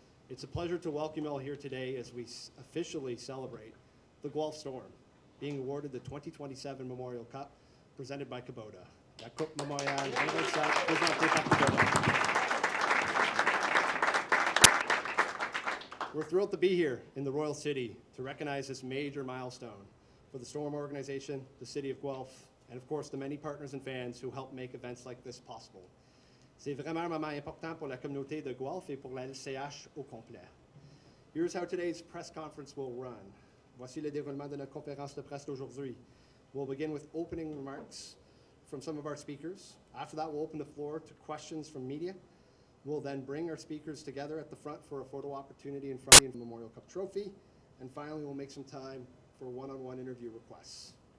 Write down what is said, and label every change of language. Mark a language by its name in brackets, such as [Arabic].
[English] It's a pleasure to welcome you all here today as we officially celebrate the Guelph Storm being awarded the 2027 Memorial Cup presented by Kubota. [French] La Coupe Memorial présentée par Kubota. [English] We're thrilled to be here in the Royal City to recognize this major milestone for the Storm organization, the City of Guelph, and of course the many partners and fans who help make events like this possible. [French] C'est vraiment un moment important pour la communauté de Guelph et pour la LCH au complet. [English] Here's how today's press conference will run. [French] Voici le déroulement de notre conférence de presse d'aujourd'hui. [English] We'll begin with opening remarks from some of our speakers. After that, we'll open the floor to questions from media. We'll then bring our speakers together at the front for a photo opportunity in front of the Memorial Cup trophy. And finally, we'll make some time for one-on-one interview requests.